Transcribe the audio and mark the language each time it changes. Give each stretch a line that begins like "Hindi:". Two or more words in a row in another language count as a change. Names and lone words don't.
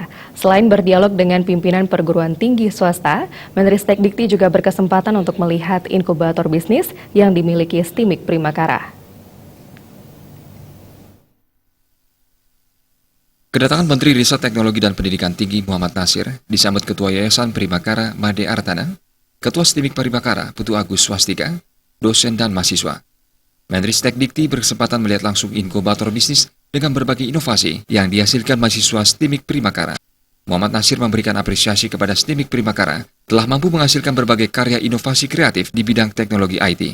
Indonesian: Selain berdialog dengan pimpinan perguruan tinggi swasta, Menteri Stekdikti juga berkesempatan untuk melihat inkubator bisnis yang dimiliki STIMIK Primakara. Kedatangan Menteri Riset Teknologi dan Pendidikan Tinggi Muhammad Nasir disambut Ketua Yayasan Primakara Made Artana, Ketua STIMIK Primakara Putu Agus Swastika, dosen dan mahasiswa. Menteri Stekdikti berkesempatan melihat langsung inkubator bisnis dengan berbagai inovasi yang dihasilkan mahasiswa STIMIK Primakara. Muhammad Nasir memberikan apresiasi kepada STIMIK Primakara telah mampu menghasilkan berbagai karya inovasi kreatif di bidang teknologi IT.